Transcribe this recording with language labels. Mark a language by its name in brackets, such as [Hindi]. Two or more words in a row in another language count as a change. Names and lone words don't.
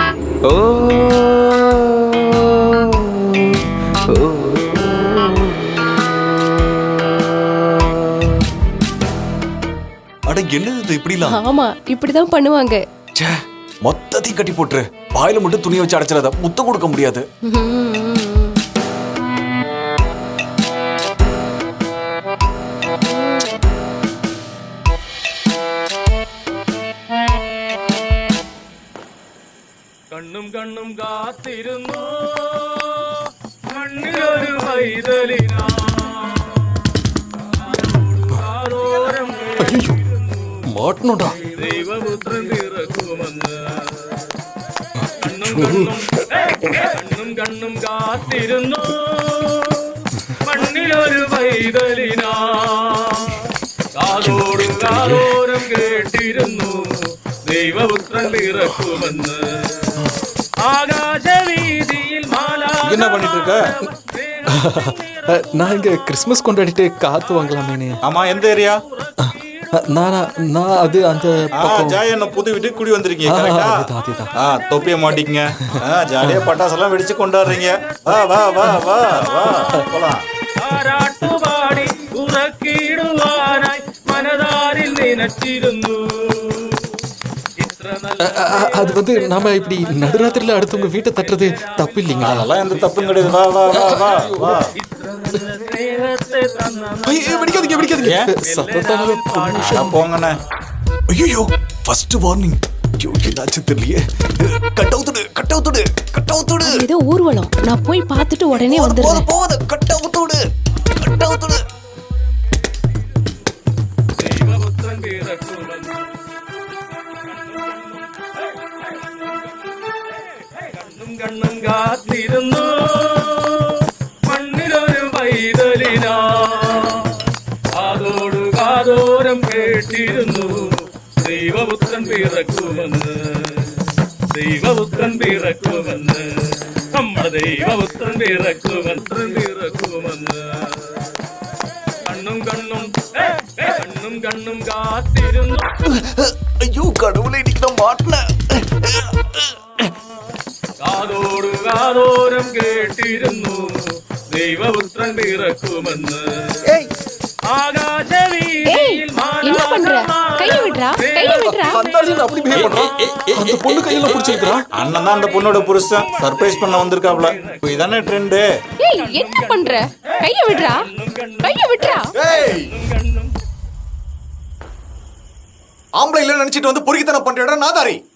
[Tamil] ஓ ஓ அட என்னது இது இப்படிலாம்? ஆமா இப்படிதான் பண்ணுவாங்க. ச்சே, மொத்தத்தையும் கட்டி போட்டுரு. வாயில மட்டும் துணியை வச்சு அடைச்சிடாத, முத்தம் கொடுக்க முடியாது. [Malayalam] കണ്ണും കണ്ണും കാത്തിരുന്നു മണ്ണിലൊരു വൈതലിനാ [Tamil] ஐயோ மாட்டணும்டா. [Malayalam] ദൈവപുത്രൻ പിറക്കുമെന്ന് കണ്ണും കണ്ണും കാത്തിരുന്നു മണ്ണിലൊരു വൈതലിനാ കാതോടും കാതോരം കേട്ടിരുന്നു ദൈവപുത്രൻ പിറക്കുമെന്ന് ആകാശവീതിയിൽ [Tamil] என்ன பண்ணிட்டு இருக்க? நான் இங்க கிறிஸ்மஸ் கொண்டாடிட்டு காத்து வாங்கலாமேனு. ஆமா, எந்த ஏரியா? நான் அது அந்த பக்கம். ஜாய் என்ன புது வீட்டுக்கு குடி வந்திருக்கீங்க, அதுதான், கரெக்டா? அதுதான். தொப்பிய மாட்டிக்கங்க. ஜாலியா பட்டாசெல்லாம் வெடிச்சு கொண்டாடுறீங்க. வா வா வா வா வா போலாம். [Malayalam] താരാട്ടുപാടി ഉറക്കിടുവാനായി മനതാരിൽ നിനച്ചിരുന്നു. [Tamil] அது வந்து நாம இப்படி நடுராத்திரில அடுத்தவங்க வீட்டை தட்டுறது தப்பு இல்லைங்களா? அதெல்லாம் எந்த தப்பும் கிடையாது. வா வா வா வா வா. வெடிக்காதீங்க. சத்தத்தால போங்கண்ணே. ஐயோ, [English] first warning. [Tamil] ஐயோ, என்னாச்சு தெரியலையே. கட் அவுத்துடு. ஏதோ ஊர்வலம். நான் போய் பார்த்துட்டு உடனே வந்துடுறேன். போவாத, கட் அவுத்துடு. [Malayalam] ദൈവപുത്രൻ പിറക്കുമെന്ന് കണ്ണും കണ്ണും കാത്തിരുന്നു മണ്ണിലൊരു വൈതലിനാ കാതോടു കാതോരം കേട്ടിരുന്നു ദൈവപുത്രൻ പിറക്കുമെന്ന് നമ്മുടെ ദൈവപുത്രൻ പിറക്കുമെന്ന് കണ്ണും കണ്ണും കാത്തിരുന്നു. [Tamil] ஐயோ கடவுளே, இன்னைக்கு நான் மாட்டினேன். [Malayalam] കാതോടു കാതോരം കേട്ടിരുന്നു ദൈവപുത്രൻ പിറക്കുമെന്ന് ആകാശവീതിയിൽ [Tamil] என்ன பண்ற? கைய விடுறா. அப்படி பிஹேவ் பண்றான். அந்த பொண்ணு கையில பிடிச்சிருக்கா. அண்ணன் தான் அந்த பொண்ணோட புருஷன். சர்ப்ரைஸ் பண்ண வந்திருக்காப்ல. இதானே ட்ரெண்டு. ஏய் என்ன பண்ற? கைய விடுறா. ஆம்பளை இல்ல நினைச்சிட்டு வந்து பொறுக்கித்தனம் பண்றடா நாதாரி.